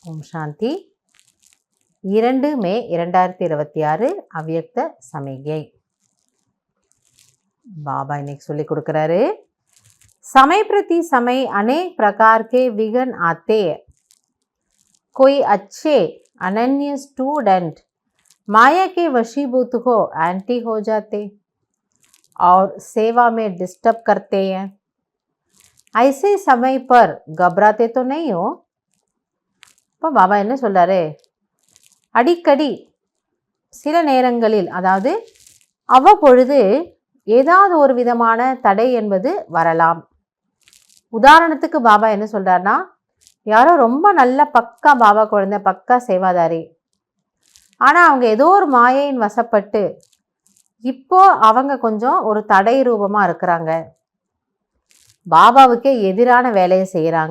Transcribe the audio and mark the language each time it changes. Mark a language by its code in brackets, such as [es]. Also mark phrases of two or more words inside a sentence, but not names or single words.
[ta] சாந்தி. 2 மே 2026 அவ்யக்த சமிகை. बाबा இன்னைக்கு சொல்லி கொடுக்குறாரு. [hi] समय प्रति समय अनेक प्रकार के विघ्न आते हैं. कोई अच्छे अनन्य स्टूडेंट माया के वशीभूत हो एंटी हो जाते और सेवा में डिस्टर्ब करते हैं. ऐसे समय पर घबराते तो नहीं हो. [ta] இப்போ பாபா என்ன சொல்றாரு, அடிக்கடி சில நேரங்களில், அதாவது அவ்வப்பொழுது ஏதாவது ஒரு விதமான தடை என்பது வரலாம். உதாரணத்துக்கு பாபா என்ன சொல்றாருன்னா, யாரோ ரொம்ப நல்ல பக்கா பாபா குழந்தை, பக்கா சேவாதாரி, ஆனால் அவங்க ஏதோ ஒரு மாயையின் வசப்பட்டு இப்போ அவங்க கொஞ்சம் ஒரு தடை ரூபமாக இருக்கிறாங்க, பாபாவுக்கே எதிரான வேலையை செய்கிறாங்க.